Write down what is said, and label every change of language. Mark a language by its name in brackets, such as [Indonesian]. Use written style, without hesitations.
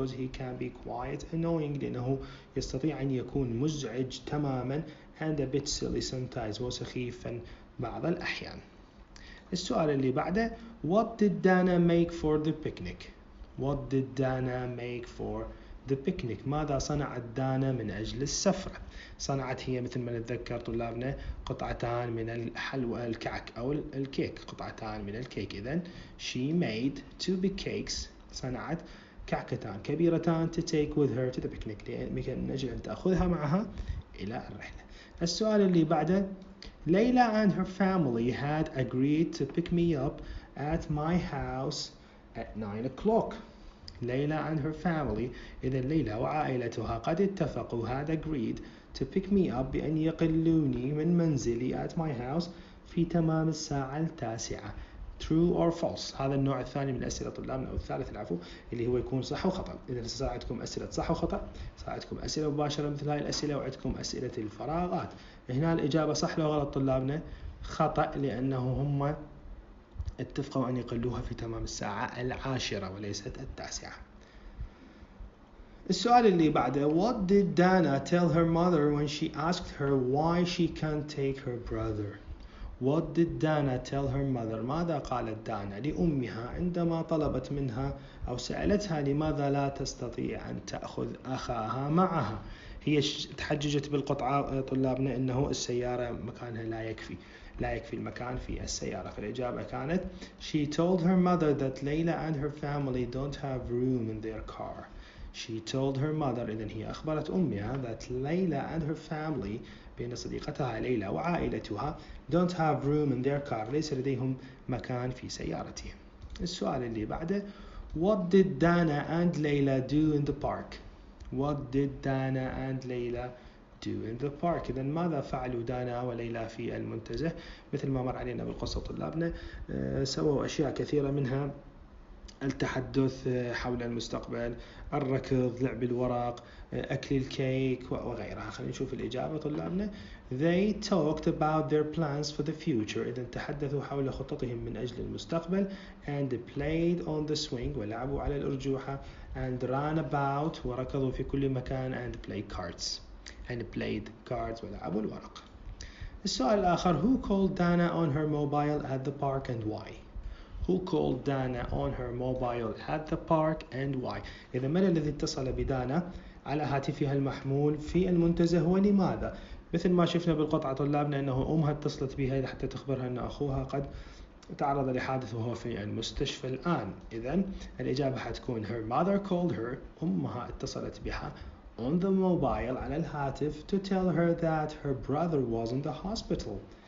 [English] can be quite annoying [Arabic] لأنه يستطيع أن يكون مزعج تماما [English] and a bit silly sometimes [Arabic] وسخيفا بعض الأحيان. السؤال اللي بعده، [English] what did Dana make for the picnic. [Arabic] ماذا صنعت دانا من أجل السفرة؟ صنعت هي مثل ما نتذكر طلابنا قطعتان من الحلوى الكعك أو الكيك، قطعتان من الكيك. [English] إذن she made 2 big cakes، [Arabic] صنعت كعكتان كبيرتان [English] to take with her to the picnic [Arabic] من أجل أن تأخذها معها إلى الرحلة. السؤال اللي بعده، [English] Layla and her family had agreed to pick me up at my house at 9 o'clock. Layla and her family، [Arabic] إذا ليلى وعائلتها قد اتفقوا [English] had agreed to pick me up [Arabic] بأن يقلوني من منزلي [English] at my house [Arabic] في تمام الساعة 9. [English] True or false؟ [Arabic] هذا النوع الثاني من الأسئلة طلابنا أو الثالث العفو اللي هو يكون صح وخطأ. إذا صار عندكم أسئلة صح وخطأ، صار عندكم أسئلة مباشرة مثل هاي الأسئلة، وعندكم أسئلة الفراغات. هنا الإجابة صح لو غلط طلابنا؟ خطأ، لأنه هم اتفقوا أن يقلوها في تمام الساعة 10 وليست 9. السؤال اللي بعده [English] what did Dana tell her mother when she asked her why she can't take her brother. What did Dana tell her mother. [Arabic] ماذا قالت دانا لأمها عندما طلبت منها أو سألتها لماذا لا تستطيع أن تأخذ أخاها معها. هي تحججت بالقطعة طلابنا أنه السيارة مكانها لا يكفي المكان في السيارة. فالإجابة كانت [English] she told her mother that Layla and her family don't have room in their car. She told her mother [Arabic] إذن هي أخبرت أمها [English] that Layla and her family [Arabic] بأن صديقتها ليلى وعائلتها [English] don't have room in their car [Arabic] ليس لديهم مكان في سيارتهم. السؤال اللي بعده [English] what did Dana and Layla do in the park. What did Dana and Layla do in the park. [Arabic] إذن ماذا فعلوا دانا وليلى في المنتزه؟ مثل ما مر علينا بالقصة طلابنا سووا أشياء كثيرة منها التحدث حول المستقبل، الركض، لعب الورق، أكل الكيك وغيرها. خلينا نشوف الإجابة طلابنا. [English] They talked about their plans for the future. [Arabic] إذن تحدثوا حول خططهم من أجل المستقبل. [English] And played on the swing [Arabic] ولعبوا على الأرجوحة. [English] And ran about [Arabic] وركضوا في كل مكان. [English] And played cards [Arabic] ولعبوا الورق. السؤال الآخر [English] who called Dana on her mobile at the park and why. Who called Dana on her mobile at the park and why. [Arabic] إذا من الذي اتصل بدانا على هاتفها المحمول في المنتزه ولماذا؟ مثل ما شفنا بالقطعة طلابنا أنه أمها اتصلت بها حتى تخبرها أن أخوها قد تعرض لحادث وهو في المستشفى الآن. إذن الإجابة حتكون [English] her mother called her. [Arabic] أمها اتصلت بها [English] on the mobile [Arabic] على الهاتف [English] to tell her that her brother was in the hospital.